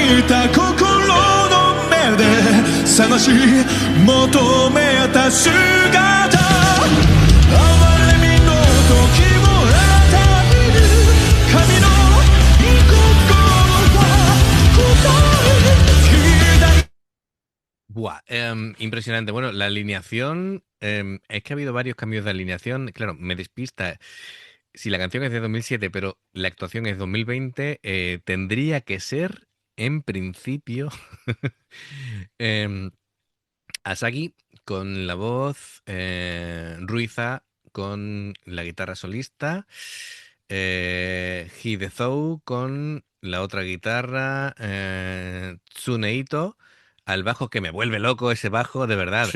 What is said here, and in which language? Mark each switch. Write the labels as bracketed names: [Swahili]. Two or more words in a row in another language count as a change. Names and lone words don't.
[Japanese] た心の目で探し求めた姿哀れみの時を与える神の御心は答え左 [Spanish] Buah, impresionante. Bueno, la alineación, es que ha habido varios cambios de alineación. Claro, me despista. Si la canción es de 2007, pero la actuación es 2020, tendría que ser, en principio, em, Asagi con la voz, Ruiza con la guitarra solista, Hidezou con la otra guitarra, Tsuneito al bajo, que me vuelve loco ese bajo, de verdad.